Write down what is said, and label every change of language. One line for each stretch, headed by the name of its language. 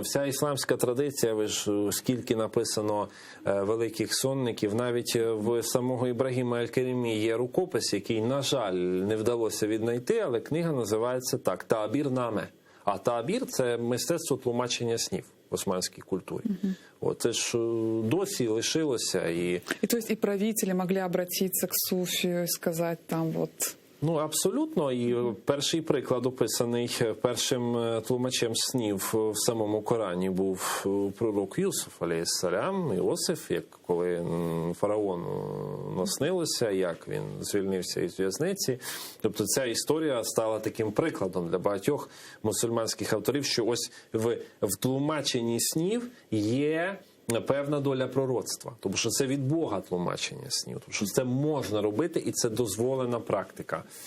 Ukrainian: Вся ісламська традиція, ви ж скільки написано великих сонників, навіть в самого Ібрагіма Аль-Керемі є рукопис, який, на жаль, не вдалося віднайти, але книга називається так «Таабір наме». А таабір – це мистецтво тлумачення снів в османській культурі. Це ж досі лишилося. І
Russian: то есть и правители могли обратиться к суфию и сказать там
Ukrainian: Ну, абсолютно. І перший приклад описаний першим тлумачем снів в самому Корані був пророк Юсуф, алейхіссалям, Іосиф, як коли фараону наснилося, як він звільнився із в'язниці. Тобто ця історія стала таким прикладом для багатьох мусульманських авторів, що ось в тлумаченні снів є певна доля пророцтва, тому що це від Бога тлумачення снів, тому що це можна робити і це дозволена практика